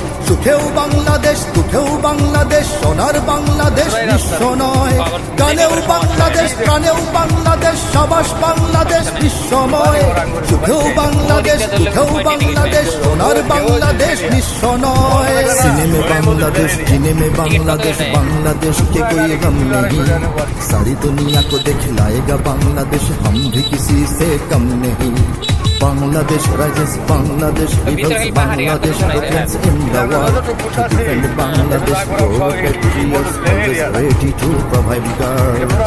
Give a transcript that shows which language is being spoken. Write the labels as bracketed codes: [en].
[bn] সুখেও বাংলাদেশ, দুঃখেও বাংলাদেশ, সোনার বাংলাদেশ নিঃস্ব নয়। গানেও বাংলাদেশ, প্রাণেও বাংলাদেশ, সাবাস বাংলাদেশ বিশ্বময়। সুখেও বাংলাদেশ, দুঃখেও বাংলাদেশ, সোনার বাংলাদেশ নিঃস্ব নয়। [hi] सीने में बांग्लादेश, जीने में बांग्लादेश, बांग्लादेश के कोई गम नहीं। सारी दुनिया को दिखलाएगा बांग्लादेश, हम भी किसी से कम नहीं। [en] Bangladesh rises, Bangladesh rebels, Bangladesh defends in the war. To defend Bangladesh, your patriots always ready to provide guard.